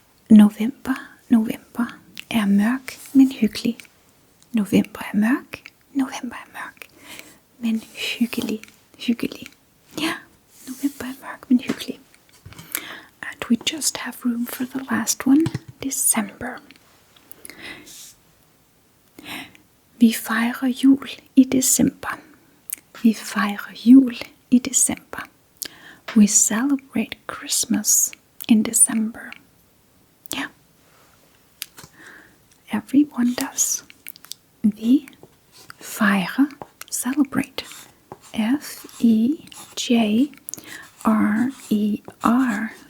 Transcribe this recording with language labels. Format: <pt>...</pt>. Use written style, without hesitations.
<da>November er mørk, men hyggelig. November er mørk, men hyggelig. Ja, november er mørk, men hyggelig.</da> <en>And we just have room for the last one, December.</en> <da>Vi fejrer jul i december. Vi fejrer jul i december.</da> <en>We celebrate Christmas in December. Yeah. Everyone does.</en> <da>Vi fejrer,</da> <en>celebrate. F-I-J-R-E-R.</en>